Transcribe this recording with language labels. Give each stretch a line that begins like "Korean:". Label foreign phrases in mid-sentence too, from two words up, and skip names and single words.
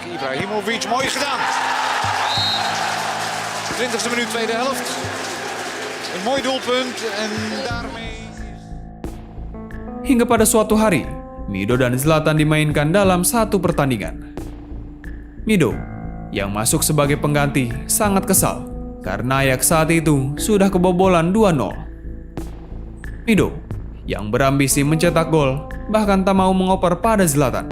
Dutch: Ibrahimovic, mooi gedaan. 20e minuut, tweede helft. Een mooi doelpunt en daarmee...
Indonesian: Hingga pada suatu hari, Mido dan Zlatan dimainkan dalam satu pertandingan. Mido, yang masuk sebagai pengganti, sangat kesal karena Ajax saat itu sudah kebobolan 2-0. Mido, yang berambisi mencetak gol, bahkan tak mau mengoper pada Zlatan.